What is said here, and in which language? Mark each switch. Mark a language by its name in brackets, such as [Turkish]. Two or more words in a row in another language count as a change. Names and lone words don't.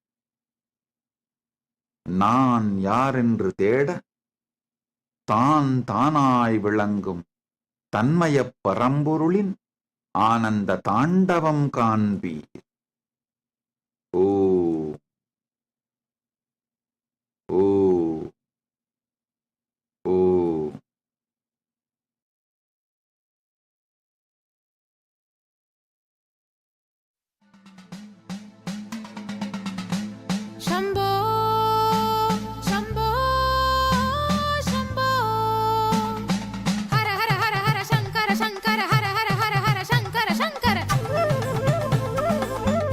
[Tamil] நான் யாரென்று தேட தானாய் விளங்கும் தன்மயப் பரம்பொருளின் ஆனந்த தாண்டவம் காண்பீர். ஓ ஓ ஓ [Sanskrit] शम्भो शम्भो शम्भो हर हर हर हर शङ्कर शङ्कर हर हर हर हर शङ्कर शङ्कर